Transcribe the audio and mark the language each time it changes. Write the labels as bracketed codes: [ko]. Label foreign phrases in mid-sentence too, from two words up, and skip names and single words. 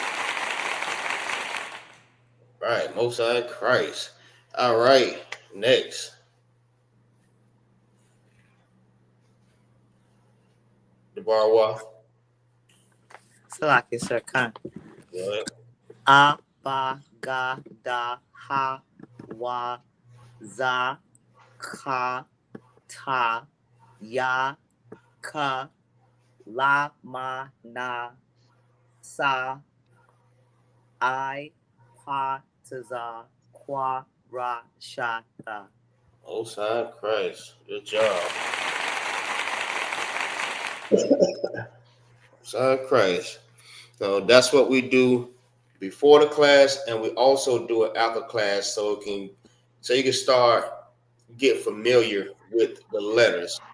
[en] All right, Most High Christ. All right, next. The Barwa. Salaki, sir, Khan. Go ahead. [he] A, ba, ga, da, ha, wa, za, ka, ta, ya, ka, la, ma, na, sa, I, pa, taza, kwa, ra, sha, tha. [en] Most High Christ. Good job. Most High Christ. So that's what we do before the class, and we also do it after class, so you can start get familiar with the letters.